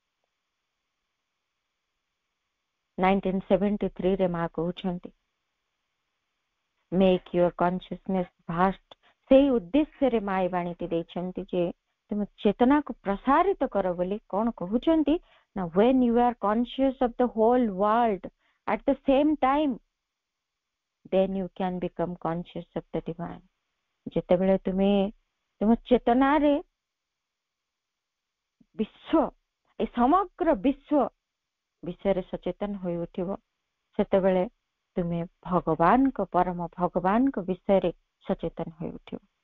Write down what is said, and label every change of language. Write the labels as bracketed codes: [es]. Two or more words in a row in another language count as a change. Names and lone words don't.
[or] 1973 ରେ ମା କହୁଛନ୍ତି [en] make your consciousness vast. [or] ସେଇ ଉଦ୍ଦେଶ୍ୟରେ ମା ଏ ବାଣୀଟି ଦେଇଛନ୍ତି ଯେ ତୁମେ ଚେତନାକୁ ପ୍ରସାରିତ କର ବୋଲି। କଣ କହୁଛନ୍ତି ନା [en] when you are conscious of the whole world at the same time then you can become conscious of the divine। [or] ଯେତେବେଳେ ତୁମ ଚେତନାରେ ବିଶ୍ୱ ଏ ସମଗ୍ର ବିଶ୍ୱ ବିଷୟରେ ସଚେତନ ହୋଇ ଉଠିବ, ସେତେବେଳେ ତୁମେ ଭଗବାନଙ୍କ ପରମ ଭଗବାନଙ୍କ ବିଷୟରେ ସଚେତନ ହୋଇ ଉଠିବ।